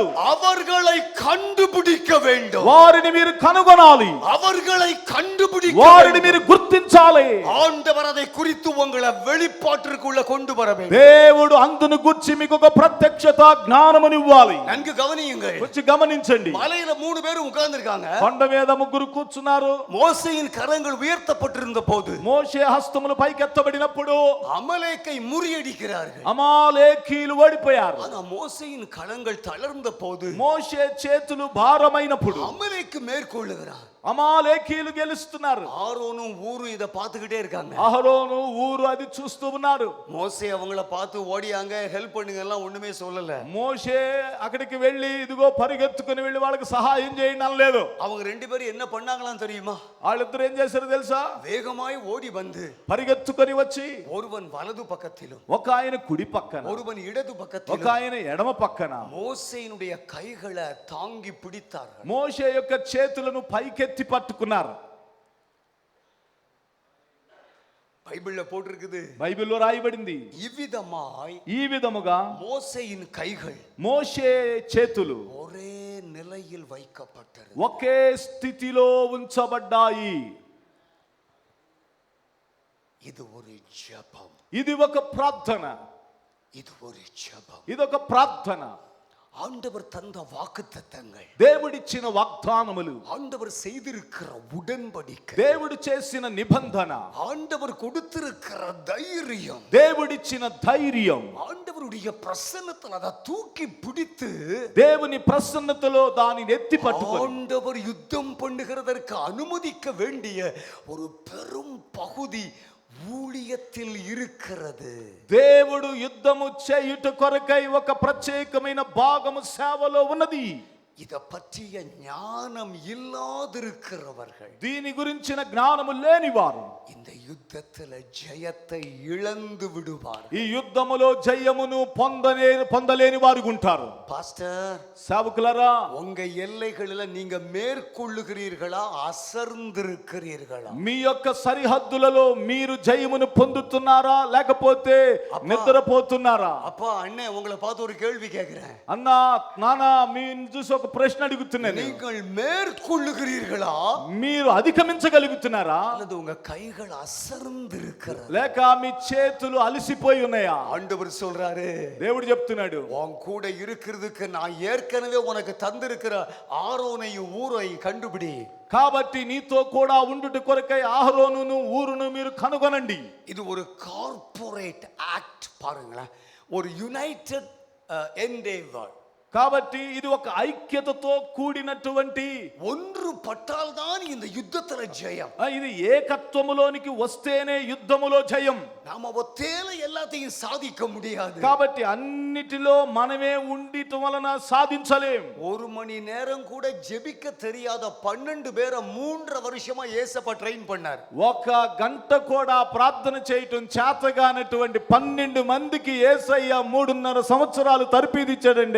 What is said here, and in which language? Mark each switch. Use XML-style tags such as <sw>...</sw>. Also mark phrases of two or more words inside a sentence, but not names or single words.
<ta>அவர்களை கண்டுபிடிக்க வேண்டும்.</ta> <te>వారిని మీరు కనుగొనాలి,</te> <ta>அவர்களை கண்டுபிடிக்க</ta> <te>వారిని మీరు గుర్తించాలి.</te> <ta>ஆண்டவர் அதை குறித்து உங்களை வெளிப்பாட்டிற்குள்ள கொண்டு வர வேண்டும்.</ta> <te>దేవుడు అందును గురించి మీకు ఒక ప్రత్యక్షత జ్ఞానమునివ్వాలి.</te> <ta>நன்கு கவனியுங்கள்.</ta> <te>వచ్చి గమనించండి.</te> <ta>மலையில 3 பேர் உட்கார்ந்திருக்காங்க.</ta> <te>కొండ మీద ముగ్గురు కూర్చున్నారు.</te> <ta>மோசேயின் கரங்கள் உயர்த்தப்பட்டிருந்த போது</ta> <te>మోషే హస్తములు పైకెత్తబడినప్పుడు</te> <ta>அமலேக்கை முறியடிக்கிறார்கள்.</ta> <te>అమాలేకీయులు ఓడిపోయారు.</te> <ta>ஆனா மோசேயின் கரங்கள் தளர்ந்த போது</ta> <te>మోషే చేతులు భారమైనప్పుడు</te> <ta>அமலேக்கு மேற்கொள்ளுகிறார்.</ta> <te>అమాలేకీయులు గెలుస్తున్నారు.</te> <ta>ஆரோனும் ஊரும் இத பார்த்துக்கிட்டே இருக்காங்க.</ta> <te>అహరోను ఊరు అది చూస్తూ ఉన్నారు.</te> <ta>மோசே அவங்கள பார்த்து ஓடியாங்க, ஹெல்ப் பண்ணுங்க எல்லாம் ஒண்ணுமே சொல்லல.</ta> <te>మోషే అక్కడికి వెళ్ళి ఇదిగో పరిగెత్తుకుని వెళ్ళి వాళ్ళకి సహాయం చేయండి అనలేదు.</te> <ta>அவங்க 2 பேரும் என்ன பண்ணாங்களாம் தெரியுமா?</ta> <te>వాళ్ళిద్దరు ఏం చేశారు తెలుసా?</te> <ta>வேகமாய் ஓடி வந்து</ta> <te>పరిగెత్తుకొని వచ్చి</te> <ta>ஒருவன் வலது பக்கத்திலும்</ta> <te>ఒక ఆయన కుడి పక్కన,</te> <ta>ஒருவன் இடது</ta> <te>ఒక</te> <ta>பக்கத்திலும்</ta> <te>ఆయన ఎడమ పక్కన</te> <ta>மோசேயினுடைய கைகளை தாங்கி பிடித்தார்கள்.</ta> <te>మోషే యొక్క చేతులను పైకెత్తి పట్టుకున్నారు.</te> <ta>பைபிள்ல போட்டிருக்குது,</ta> <te>బైబిల్లో రాయబడింది,</te> <ta>இவ்விதமாய்</ta> <te>ఈ విధముగా</te> <ta>மோசேயின் கைகள்</ta> <te>మోషే చేతులు</te> <ta>ஒரே நிலையில் வைக்கப்பட்டது.</ta> <te>ఒకే స్థితిలో ఉంచబడ్డాయి.</te> <ta>இது ஒரு ஜெபம்,</ta> <te>ఇది ఒక ప్రార్థన,</te> <ta>இது ஒரு ஜெபம்.</ta> <te>ఇదొక ప్రార్థన.</te> <ta>ஆண்டவர் தந்த வாக்குத்தத்தங்கள்,</ta> <te>దేవుడిచ్చిన వాగ్దానములు,</te> <ta>ஆண்டவர் செய்திருக்கிற உடன்படிக்கை,</ta> <te>దేవుడు చేసిన నిబంధన,</te> <ta>ஆண்டவர் கொடுத்திருக்கிற தைரியம்,</ta> <te>దేవుడిచ్చిన ధైర్యం,</te> <ta>ஆண்டவருடைய பிரசன்னத்தில் அதை தூக்கி பிடித்து</ta> <te>దేవుని ప్రసన్నతలో దానిని ఎత్తి పట్టుకొని</te> <ta>ஆண்டவர் யுத்தம் பண்ணுகிறதற்கு அனுமதிக்க வேண்டிய ஒரு பெரும் பகுதி ஊழியத்தில் இருக்கிறது.</ta> <te>దేవుడు యుద్ధము చేయుట కొరకై ఒక ప్రత్యేకమైన భాగము సేవలో ఉన్నది.</te> <ta>இத పற்றிய ஞானம் இல்லாதிருக்கிறவர்கள்,</ta> <te>దీని గురించిన జ్ఞానము లేనివారు</te> <ta>இந்த யுத்தத்துல ஜெயத்தை இழந்து விடுவார்.</ta> <te>ఈ యుద్ధములో జయమును పొందలేని వారు ఉంటారు.</te> <ta>பாஸ்டர்,</ta> <te>సేవకులారా,</te> <ta>உங்க ఎல்லைகளில நீங்க மேற்கொள்ளுகிறீர்களா, అసర్ந்திருக்கிறீர்களா?</ta> <te>మీ యొక్క సరిహద్దులలో మీరు జయమును పొందుతున్నారా లేకపోతే నిద్రపోతున్నారా?</te> <ta>அப்பா அண்ணே, உங்களை பார்த்து ஒரு கேள்வி கேட்கிறேன்.</ta> <te>అన్నా నానా మీరు చూసి ఒక ప్రశ్న అడుగుతున్నాను.</te> <ta>நீங்கள் மேற்கொள்ளுகிறீர்களா,</ta> <te>మీరు అధిగమించగలుగుతున్నారా</te> <ta>அல்லது உங்க கைகள் அசர்ந்திருக்கிறது?</ta> <te>లేక మీ చేతులు అలసిపోయి ఉన్నాయా?</te> <ta>ஆண்டவர் சொல்றாரு,</ta> <te>దేవుడు చెప్తున్నాడు,</te> <ta>உன் கூட இருக்கிறதுக்கு நான் ஏற்கனவே உனக்கு தந்திருக்கிற ஆரோனையும் ஊரையும் கண்டுபிடி.</ta> <te>కాబట్టి నీతో కూడా ఉండుట కొరకై అహరోనును ఊరును మీరు కనుగొనండి.</te> <ta>இது ஒரு</ta> <en>corporate act</en> <ta>பாருங்களேன், ஒரு</ta> <en>united endeavour.</en> <te>కాబట్టి ఇది ఒక ఐక్యతతో కూడినటువంటి</te> <ta>ஒன்று பட்டால் தான் இந்த யுத்தத்துல ஜெயம்.</ta> <te>ఇది ఏకత్వములోనికి వస్తేనే యుద్ధములో జయం.</te> <ta>நாம ஒத்தேல எல்லாத்தையும் சாதிக்க முடியாது.</ta> <te>కాబట్టి అన్నిటిలో మనమే ఉండి జీవితం వలన సాధించలేం.</te> <ta>ஒரு மணி நேரம் கூட ஜெபிக்க தெரியாத 12 பேரை 3.5 வருஷமா ஏசப்பா ட்ரெயின் பண்ணார்.</ta> <te>ఒక గంట కూడా ప్రార్థన చేయటం చేతగానటువంటి 12 మందికి యేసయ్య 3.5 సంవత్సరాలు తర్పీదిచ్చాడండి.</te>